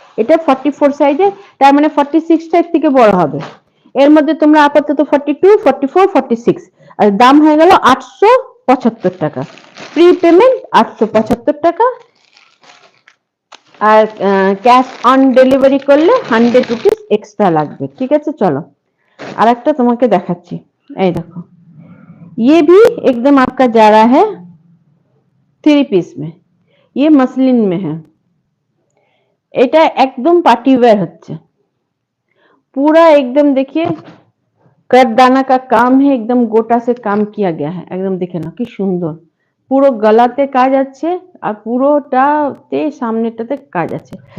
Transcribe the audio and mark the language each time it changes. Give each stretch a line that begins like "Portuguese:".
Bangla: এটা 44 সাইজে, তার মানে 46 টাইপ থেকে বড় হবে। এর মধ্যে তোমরা আপাতত 42, 44, 46 আর দাম হয়ে গেল 875 টাকা। প্রি পেমেন্ট 875 টাকা, আর ক্যাশ অন ডেলিভারি করলে 100 রুপিস এক্সট্রা লাগবে, ঠিক আছে?
Hindi: চলো আরেকটা তোমাকে দেখাচ্ছি, এই দেখো, ये भी एकदम आपका जा रहा है 3 पीस में, ये मसलिन में है,
Bangla: এটা একদম পার্টি ওয়্যার হচ্ছে,
Hindi: पूरा एकदम देखिए करदाना का काम है, एकदम गोटा से काम किया गया है। एकदम देखे ना
Bangla: কি সুন্দর, পুরো গলাতে কাজ আছে আর পুরোটাতে সামনেটাতে কাজ আছে।